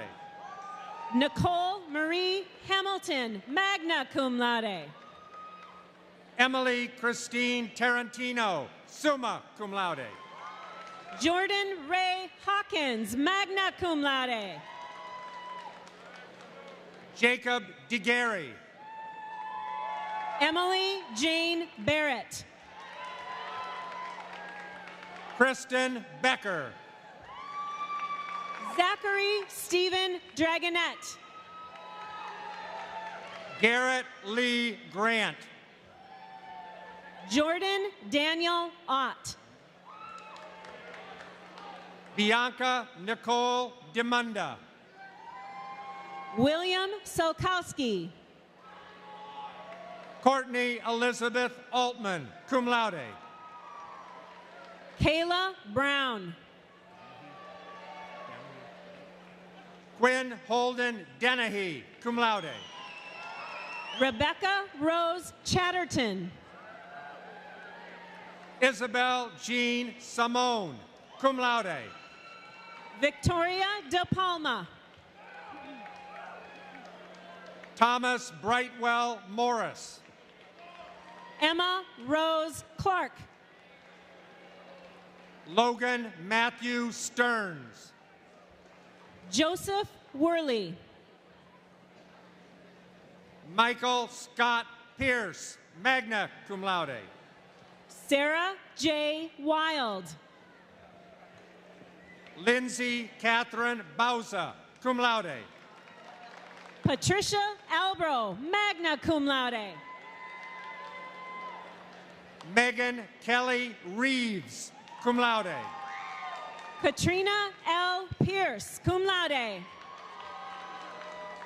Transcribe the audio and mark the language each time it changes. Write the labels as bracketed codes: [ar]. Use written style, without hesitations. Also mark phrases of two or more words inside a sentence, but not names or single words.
[en] Nicole Marie Hamilton, [la] magna cum laude. [en] Emily Christine Tarantino, [la] summa cum laude. [en] Jordan Ray Hawkins, [la] magna cum laude. [en] Jacob DeGary. Emily Jane Barrett. Kristen Becker. Zachary Stephen Dragonette. Garrett Lee Grant. Jordan Daniel Ott. Bianca Nicole Demunda. William Solkowski. Courtney Elizabeth Altman, [la] cum laude. [en] Kayla Brown. Quinn Holden Dennehy, [la] cum laude. [en] Rebecca Rose Chatterton. Isabel Jean Simone, [la] cum laude. [en] Victoria De Palma. Thomas Brightwell Morris. Emma Rose Clark. Logan Matthew Stearns. Joseph Worley. Michael Scott Pierce, [la] magna cum laude. [en] Sarah J. Wild. Lindsay Catherine Bauza, [la] cum laude. [en] Patricia Albro, [la] magna cum laude. [en] Megan Kelly Reeves, [la] cum laude. [en] Katrina L. Pierce, [la] cum laude.